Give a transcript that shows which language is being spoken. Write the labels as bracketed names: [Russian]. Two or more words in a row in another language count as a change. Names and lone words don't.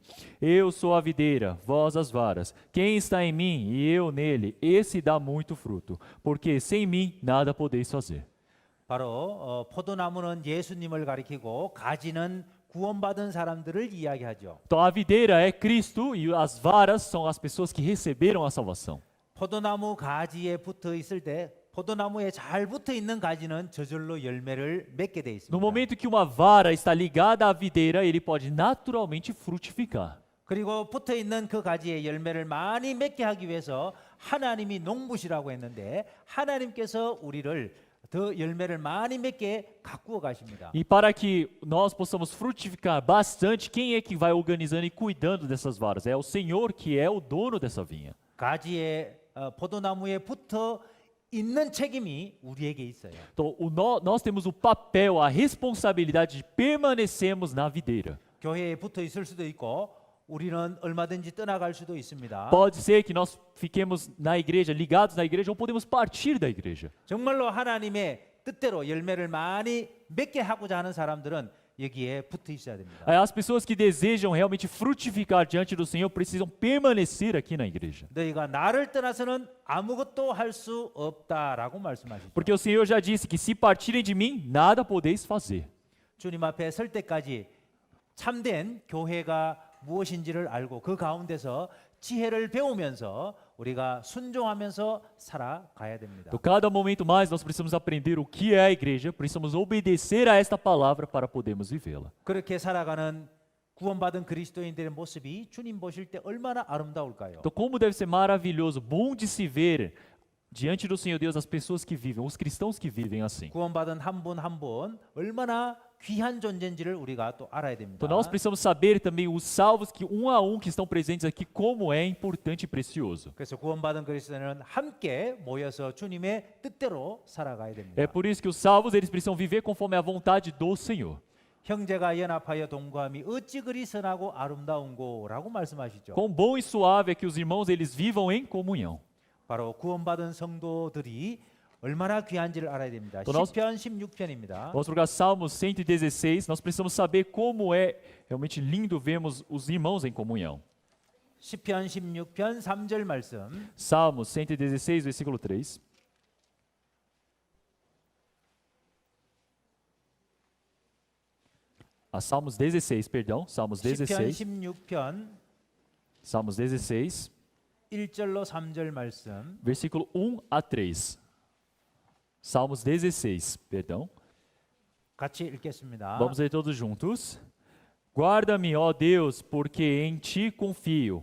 [Portuguese] Eu sou a videira, vós as varas. Quem está em mim e eu nele, esse dá muito fruto, porque sem mim nada podeis fazer. [Korean] 바로 포도나무는 예수님을 가리키고 가지는 구원받은 사람들을 이야기하죠. [Portuguese] Então a videira é Cristo e as varas são as pessoas que receberam a salvação. [Korean] 포도나무 가지에 붙어 있을 때 포도나무에 잘 붙어 있는 가지는 저절로 열매를 맺게 돼 있습니다. [Portuguese] No momento que uma vara está ligada à videira, ele pode naturalmente frutificar. [Korean] 그리고 붙어 있는 그 가지에 열매를 많이 맺게 하기 위해서 하나님이 농부시라고 했는데 하나님께서 우리를 더 열매를 많이 맺게 가꾸어 가십니다. [Portuguese] E para que nós possamos frutificar bastante, quem é que vai organizando e cuidando dessas varas? É o Senhor que é o dono dessa vinha. [Korean] 가지에 포도나무에 붙어 있는 책임이 우리에게 있어요. [Portuguese] Então, nós temos o papel, a responsabilidade de permanecermos na videira. [Korean] 교회에 붙어 있을 수도 있고 우리는 얼마든지 떠나갈 수도 있습니다. [Portuguese] Pode ser que nós fiquemos na igreja, ligados na igreja, ou podemos partir da igreja. [Korean] 정말로 하나님의 뜻대로 열매를 많이 맺게 하고자 하는 사람들은 여기에 붙어 있어야 됩니다. [Portuguese] As pessoas que desejam realmente frutificar diante do Senhor precisam permanecer aqui na igreja. [Korean] 너희가 나를 떠나서는 아무것도 할 수 없다라고 말씀하시죠. [Portuguese] Porque o Senhor já disse que se partirem de mim, nada podeis fazer. [Korean] 주님 앞에 설 때까지 참된 교회가 무엇인지를 알고 그 가운데서 지혜를 배우면서 우리가 순종하면서 살아가야 됩니다. [Portuguese] Então, cada momento mais nós precisamos aprender o que é a igreja, precisamos obedecer a esta palavra para podermos vivê-la. [Korean] 그렇게 살아가는 구원받은 그리스도인들의 모습이 주님 보실 때 얼마나 아름다울까요? [Portuguese] Então, como deve ser maravilhoso, bom de se ver diante do Senhor Deus as pessoas que vivem, os cristãos que vivem assim. [Korean] 구원받은 한 분 한 분 얼마나 귀한 존재인지를 우리가 또 알아야 됩니다. [Portuguese] Então, nós precisamos saber também os salvos que um a um que estão presentes aqui, como é importante e precioso. [Korean] 그래서 구원받은 그리스도인은 함께 모여서 주님의 뜻대로 살아가야 됩니다. [Portuguese] É por isso que os salvos eles precisam viver conforme a vontade do Senhor. [Korean] 형제가 연합하여 동거함이 어찌 그리 선하고 아름다운고라고 말씀하시죠. [Portuguese] Quão bom e suave é que os irmãos eles vivam em comunhão. [Korean] 바로 구원받은 성도들이 얼마나 귀한지를 알아야 됩니다. 또 nós- 시편 16편입니다. [Portuguese] Vamos para Salmos 116, nós precisamos saber como é realmente lindo vermos os irmãos em comunhão. [Korean] 시편 16편 3절 말씀. [Portuguese] Salmos 116, versículo 3. Salmos 16, perdão, Salmos [Korean] 시편 16, 16편 [Portuguese] Salmos 16, [Korean] 1절로 3절 말씀. [Portuguese] versículo 1 a 3. Salmos 16, perdão. [Korean] 같이 읽겠습니다. [Portuguese] Vamos ler todos juntos. Guarda-me, ó Deus, porque em ti confio.